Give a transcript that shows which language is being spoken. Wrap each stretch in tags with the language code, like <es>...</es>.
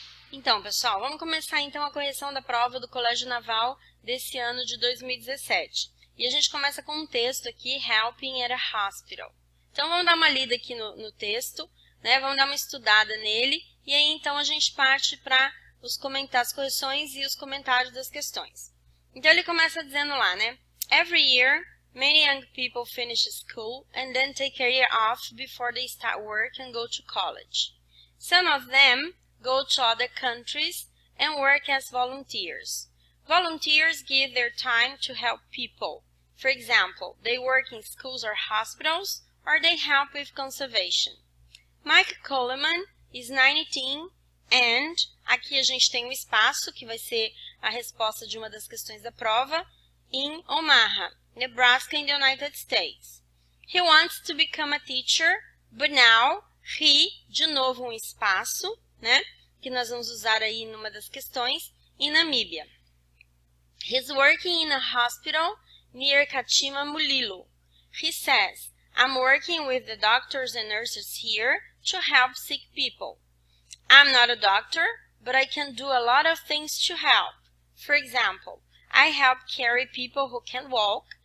<pt>Então, pessoal, vamos começar então a correção da prova do Colégio Naval desse ano de 2017. E a gente começa com um texto aqui, Helping at a Hospital. Então, vamos dar uma lida aqui no texto, né? Vamos dar uma estudada nele, e aí então a gente parte para as correções e os comentários das questões. Então, ele começa dizendo lá, né?</pt> <en>Every year, many young people finish school and then take a year off before they start work and go to college. Some of them go to other countries and work as volunteers. Volunteers give their time to help people. For example, they work in schools or hospitals, or they help with conservation. Mike Coleman is 19 and,</en> <pt>aqui a gente tem um espaço que vai ser a resposta de uma das questões da prova,</pt> <en>in Omaha, Nebraska in the United States. He wants to become a teacher, but now he,</en> <pt>de novo um espaço, né, que nós vamos usar aí numa das questões, em Namíbia.</pt> <en>He's working in a hospital near Katima Mulilo. He says, I'm working with the doctors and nurses here to help sick people. I'm not a doctor, but I can do a lot of things to help. For example, I help carry people who can't walk.</en>